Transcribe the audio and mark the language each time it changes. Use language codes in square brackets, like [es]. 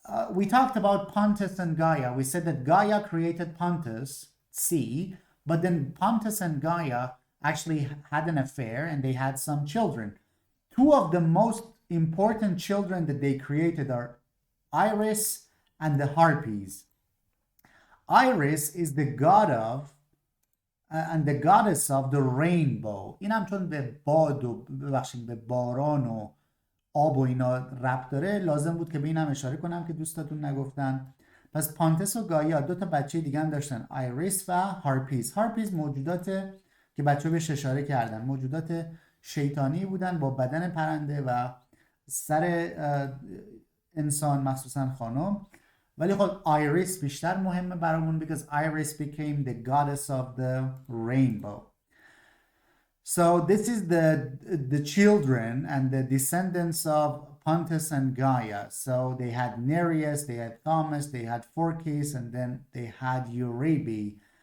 [en] We talked about Pontus and Gaia. We said that Gaia created Pontus, sea, but then Pontus and Gaia actually had an affair and they had some children. Two of the most important children that they created are Iris and the Harpies. Iris is the god of and the goddess of the rainbow. [fa] این هم چون به باد و به باران و آب و اینا ربط داره، لازم بود که به این هم اشاره کنم که دوستاتون نگفتن. پس پانتس و گایا دو تا بچه دیگه هم داشتن، آیریس و هارپیز. هارپیز موجودات که بچه بهش اشاره کردن موجودات شیطانی بودن با بدن پرنده و سر انسان مخصوصا خانم. ولی خب آیریس بیشتر مهمه برامون [en] because Iris became the goddess of the rainbow. So this is the children and the descendants of Pontus and Gaia. So they had Nereus, they had Thomas, they had Phorcys, and then they had Eurybe.